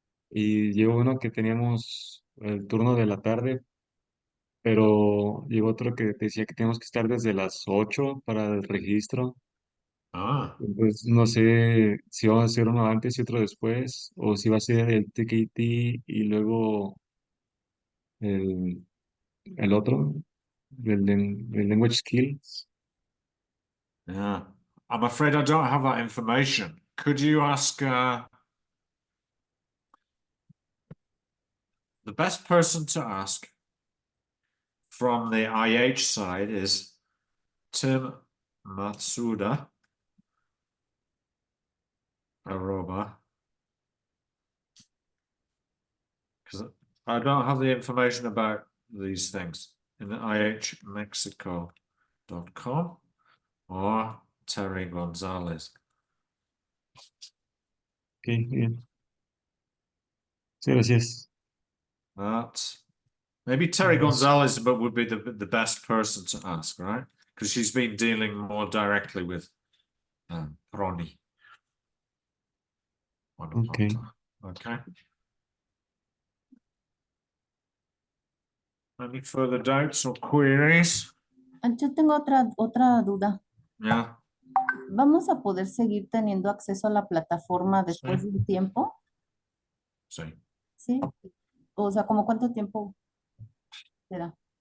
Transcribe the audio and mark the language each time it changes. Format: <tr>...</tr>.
<es>Y llegó uno que teníamos el turno de la tarde, pero llegó otro que decía que teníamos que estar desde las 8 para el registro. Entonces no sé si vamos a hacer uno antes y otro después, o si va a ser el TKT y luego el, el otro, el Language Skills.</es> <en>Yeah. I'm afraid I don't have that information. Could you ask the best person to ask from the IH side is Tim Matsuda Aroba, because I don't have the information about these things in the ihmexico.com or Terry Gonzalez.</en> <es>Okay, bien. Sí, gracias.</es> <en>Maybe Terry Yes. Gonzalez, but would be the best person to ask, right? Because she's been dealing more directly with Ronnie. Okay. Okay. Any further doubts or queries?</en> <es>Yo tengo otra duda.</es> <en>Yeah.</en> <es>¿Vamos a poder seguir teniendo acceso a la plataforma después de un tiempo? Sí. Sí. O sea, ¿como cuánto tiempo será?</es>